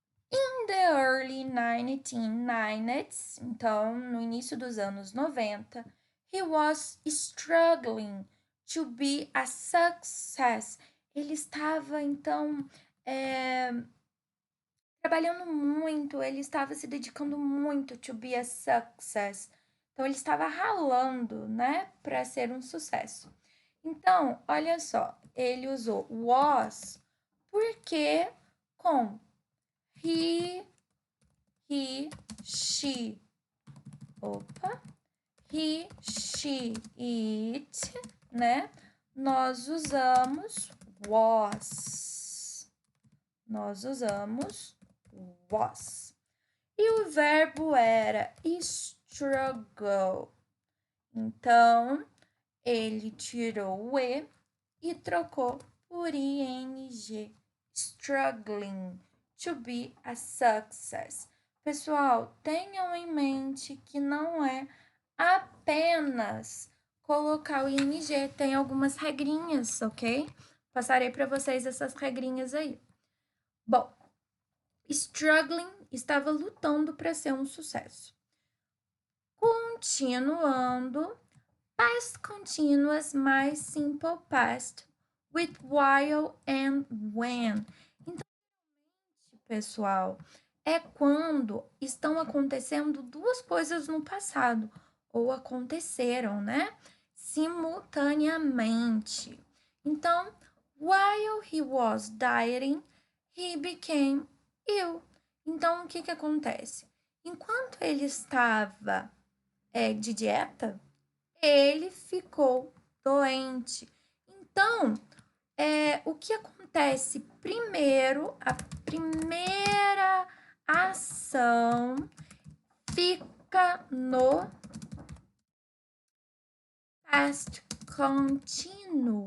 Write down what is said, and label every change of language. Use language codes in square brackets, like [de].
[en] In the early 1990s, [pt] então, no início dos anos 90, [en] he was struggling to be a success. [pt] Ele estava, então, trabalhando muito, ele estava se dedicando muito [en] to be a success. [pt] Então, ele estava ralando, né, para ser um sucesso. Então, olha só, ele usou was porque com he, she, he, she, it, né? Nós usamos was. Nós usamos was. E o verbo era struggle. Então, ele tirou o e trocou por ing. [en] Struggling to be a success. [pt] Pessoal, tenham em mente que não é apenas colocar o ing, tem algumas regrinhas, ok? Passarei para vocês essas regrinhas aí. Bom, struggling estava lutando para ser um sucesso. Continuando, past continuous mais simple past with while and when. Então, pessoal, é quando estão acontecendo duas coisas no passado, ou aconteceram, né? Simultaneamente. [en] Então, while he was dieting, he became ill. [pt] Então, o que acontece? Enquanto ele estava de dieta, ele ficou doente. Então, o que acontece primeiro, a primeira ação fica no past continuous.